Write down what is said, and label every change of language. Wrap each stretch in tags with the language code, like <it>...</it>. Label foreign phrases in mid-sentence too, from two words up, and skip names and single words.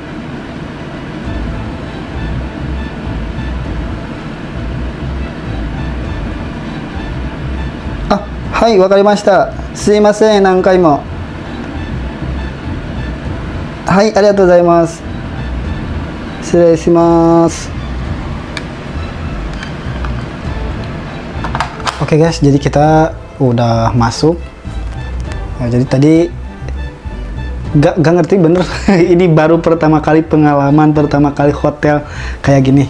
<ja>あ、はい、わかりました。すいません、何回も。はい、ありがとうございます。失礼します。</ja> <id>Oke guys, jadi kita udah masuk. Nah, jadi tadi Gak ngerti bener. Ini baru pertama kali pengalaman, pertama kali hotel kayak gini.</id>